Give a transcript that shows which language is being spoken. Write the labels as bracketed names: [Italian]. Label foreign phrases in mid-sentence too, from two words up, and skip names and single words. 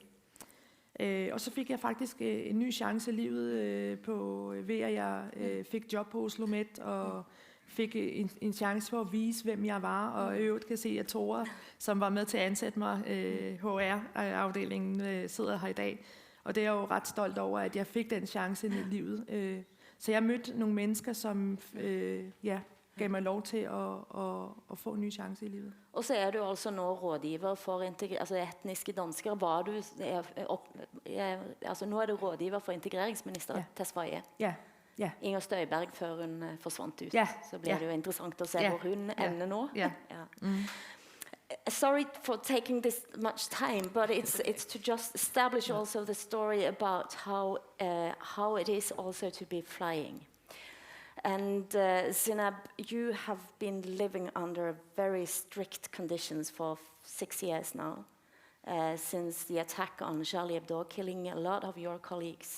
[Danish] Og så fik jeg faktisk en ny chance i livet ved at jeg fik job på Oslo Met, og fik en chance for at vise, hvem jeg var, og i øvrigt kan se, at Tore, som var med til at ansætte mig, HR-afdelingen, sidder her i dag. Og det er jeg jo ret stolt over, at jeg fik den chance i livet. Så jeg mødte nogle mennesker, som gav mig lov til at få en ny chance i livet. [Norwegian] Og så er du altså nå rådgiver for etniske danskere. Var du, altså nå er du rådgiver for integreringsminister Tesfaye. Ja. Ja. Inger Støyberg før hun forsvant ut. Ja. Så blir det jo interessant å se hvor hun ender nå. Ja. [English] Sorry for taking this much time, but it's to just establish also the story about how it is also to be flying. And Zineb, you have been living under very strict conditions for 6 years now, since the attack on Charlie Hebdo, killing a lot of your colleagues.